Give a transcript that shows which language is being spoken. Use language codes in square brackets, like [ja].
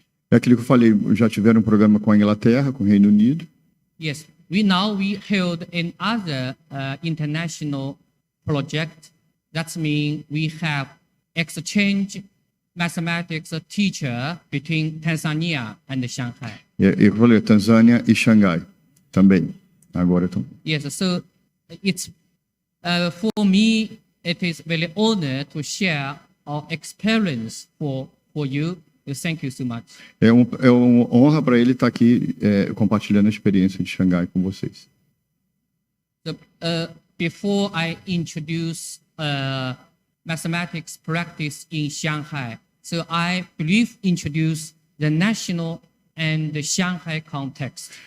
[pt] É aquilo que eu falei, já tiveram um programa com a Inglaterra, com o Reino Unido. [en] Yes. We held another international project. That means we have exchange mathematics teacher between Tanzania and Shanghai. [pt] Eu falei Tanzânia e Xangai também. Agora então. [en] Yes. So it's for me, it is really honor to share our experience for you. Thank you so much. [pt] É uma honra para ele estar aqui compartilhando a experiência de Xangai com vocês. [en] So, before I introduce mathematics practice in Shanghai, so I believe introduce the national and the Shanghai context.